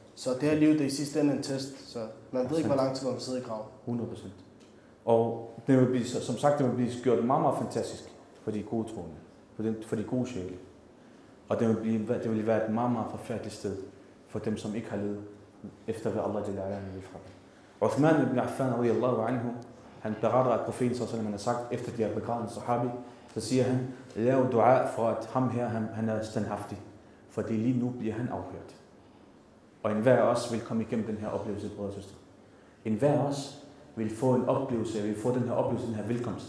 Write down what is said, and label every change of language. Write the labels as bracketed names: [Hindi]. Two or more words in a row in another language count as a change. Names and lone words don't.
[Danish] Så det her liv, det er i sidste ende en test, så man ved ikke, hvor lang tid man sidder i grav. 100%. Og det vil blive, som sagt, det vil blive gjort meget, meget fantastisk for de gode troende, for de gode sjæle. Og det vil være et meget, meget forfærdeligt sted for dem, som ikke har levet efter, hvad Allah vil fra dem. Uthman ibn Affan, [Arabic] رضي الله عنه, [Danish] han beretter, at profeten, som han har sagt, efter de har begravet en sahabi, så siger han, lav dua for, at ham her, han er standhaftig, fordi lige nu bliver han afhørt. Og enhver af os vil komme igennem den her oplevelse, brødre og søstre. Enhver af os vil få en oplevelse, vil få den her oplevelse, den her velkomst.